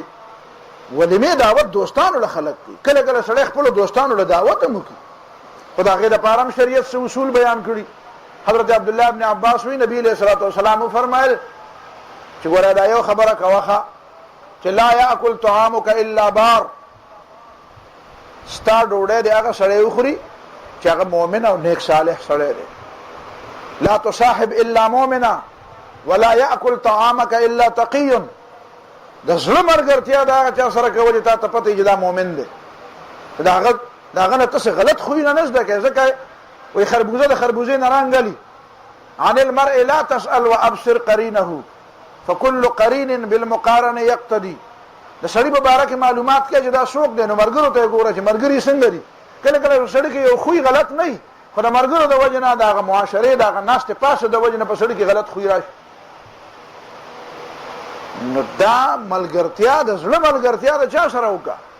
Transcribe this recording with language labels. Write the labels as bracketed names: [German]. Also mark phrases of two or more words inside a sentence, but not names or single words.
[Pashto] ولیمې دعوت دوستانو له خلک کوي، کله کله سړی خپلو دوستانو له دعوت هم وکړي، خو د هغې دپاره هم شریعت څه اصول بیان کړي. حضرت عبدالله ابن عباس وی نبی [Arabic] علیہ الصلوۃ والسلام [Pashto] وفرمایل چې ګوره دا یو خبره کوه چې [Arabic] لا یاکل طعامک الا بار، [Pashto] ستا ډوډۍ د هغه سړی وخوري چې هغه مؤمن او نیک صالح سړی دی. [Arabic] لا تصاحب الا مؤمنا ولا یاکل طعامک الا تقی، [Pashto] د زړه ملګرتیا د هغه چا سره کول چې تا ته پته چې دا مؤمن دی، د هغه نه تاسې غلط خویونه نه زده کوې. ځکه وایي خربوزه د خربوزې نه رانګلي. [Arabic] عن المرء لا تسأل وابصر قرینه فكل قرین بالمقارنه یقتدي. [Pashto] د سړي په باره کې معلومات کوي چې دا څوک دی، نو ملګرو ته یې ګوره چې ملګري څنګه دي. کله کله سړي کې یو خوی غلط نه وي، خو د ملګرو د وجې نه د هغه معاشرې د هغه ناستې پاسې د وجې نه په سړي کې غلط خوی راشي. نو دا ملګرتیا د زړه ملګرتیا د چا سره وکړه؟